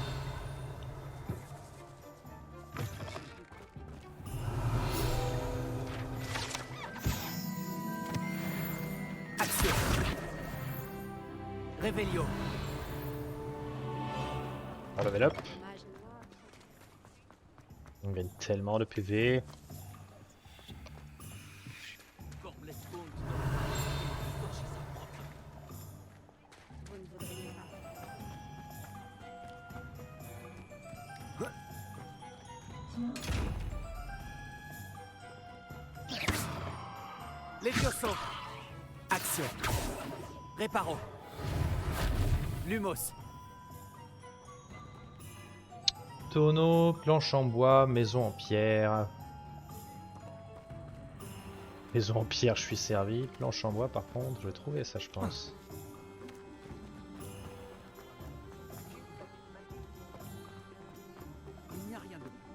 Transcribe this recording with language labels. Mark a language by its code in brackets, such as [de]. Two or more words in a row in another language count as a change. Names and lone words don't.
[fr] Action. Revelio. On [en] level up. [fr] Mage noir. On gagne tellement de PV. Vous ne voudriez pas. Levioso. Action. Reparo. Lumos. Tonneau, planche en bois, maison en pierre. Maison en pierre, je suis servi. Planche en bois, par contre, je vais trouver ça, je pense. Il n'y a rien de